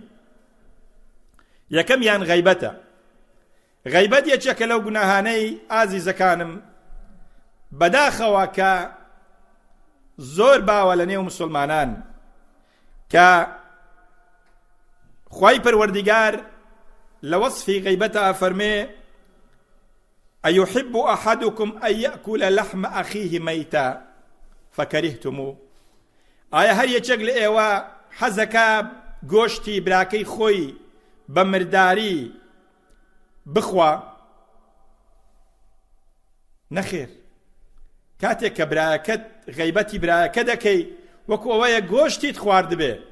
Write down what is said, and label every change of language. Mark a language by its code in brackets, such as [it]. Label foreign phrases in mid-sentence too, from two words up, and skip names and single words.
[ckb] یەکەمیان غەیبەتە. غەیبەت یەکێکە لەو گوناهانەی ئازیزەکانم بەداخەوە کە زۆر باوە لە نێو مسلمانان کە خوای پەروەردیگار لە وەصفی غەیبەتە فەرمێ [ar] أيحب أحدكم أن يأكل لحم أخيه ميتا فكرهتموه. [ckb] ئایا هەر یەکێک لە ئێوە حەزەکە گۆشتی براکەی خۆی بە مرداری بخوا؟ نەخێر. کاتێک کە برایەکەت غەیبەتی برایەکە دەکەی وەکو ئەوەیە گۆشتیت خواردبێ.